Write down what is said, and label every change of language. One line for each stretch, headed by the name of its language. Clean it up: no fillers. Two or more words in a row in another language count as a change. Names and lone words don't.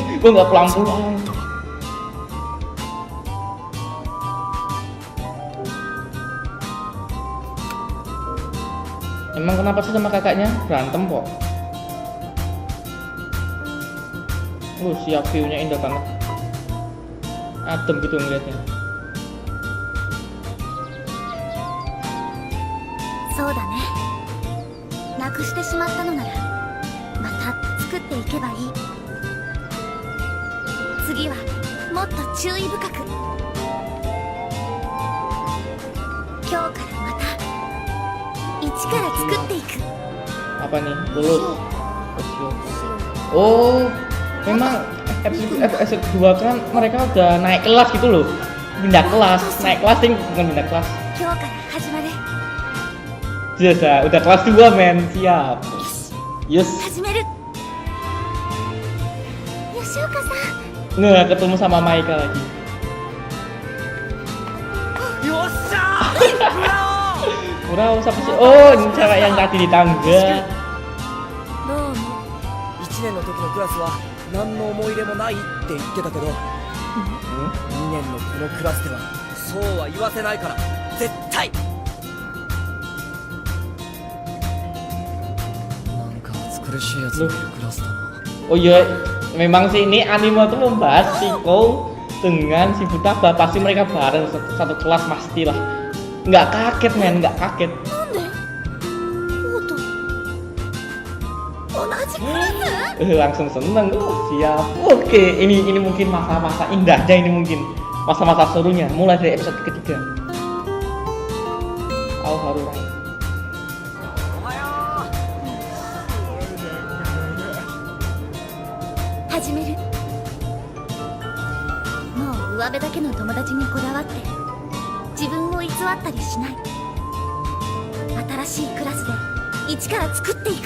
Indonesian: Gue nggak pulang-pulang. Emang kenapa sih sama kakaknya? Berantem kok. Siap, view-nya indah banget. Adem gitu ngeliatnya.
Japanese: そうだね。なくしてしまったのならまた作っていけばいい。次はもっと注意深く。今日からまた一から作っていく。
Indonesian: Apa nih? Lulus. Oh, memang episode kedua kan mereka udah naik kelas gitu loh. Pindah kelas, naik kelas ting bukan pindah kelas.
Japanese: 今日から始まる。
Indonesian: Biasa, udah kelas 2 men, siap. Yes.
Japanese: 始める。吉岡さん。
Indonesian: Nggak ketemu sama Maika lagi.
Japanese: よっしゃー
Indonesian: Kurang siapa sih? Oh, ini cewek yang tadi di tangga.
Japanese: どうも。 1年の時のクラスは何の思い入れもないって言ってたけど 2年のこのクラスではそうは言わせないから絶対。なんか暑苦しいやつがいるクラスだな。
Indonesian: Oh iya, memang sih ini anime tuh membahas Shiko dengan si Futaba, pasti mereka bareng satu kelas pastilah. Nggak kaget men, nggak kaget.
Japanese: なんで王と同じクラス？
Indonesian: Langsung seneng, siap. Oke, ini mungkin masa-masa indahnya, ini mungkin masa-masa serunya mulai dari episode ketiga. Al-Harurai.
Japanese: 始める。もう上辺だけの友達にこだわって自分を偽ったりしない。新しいクラスで一から作っていく。